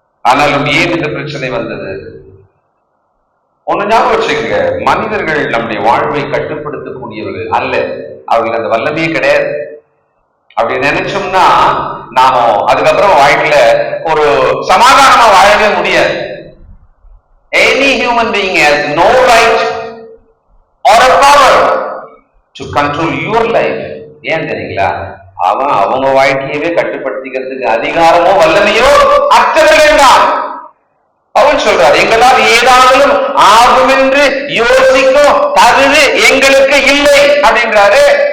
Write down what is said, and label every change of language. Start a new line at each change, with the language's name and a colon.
Tamil: ஆனாலும் ஏன் இந்த பிரச்சனை வந்தது? ஒண்ணு ஞாபகம் வச்சுக்கங்க, மனிதர்கள் நம்முடைய வாழ்வை கட்டுப்படுத்தக்கூடியவர்கள் அல்ல, அவர்கள் அந்த வல்லமையே கிடையாது. அப்படி நினைச்சோம்னா நாம அதுக்கப்புறம் வாழ்க்கையில ஒரு சமாதானமா வாழவே முடியாது.
English: Any human being has no right or a power to control your life.
Tamil: ஏன் தெரியுங்களா? அவன் அவங்க வாழ்க்கையவே கட்டுப்படுத்திக்கிறதுக்கு அதிகாரமோ வல்லமையோ அத்தனை வேண்டாம். அவன் சொல்றார், எங்களால் ஏதாவது ஆகும் என்று யோசிக்கும் தகுதி எங்களுக்கு இல்லை அப்படின்றாரு.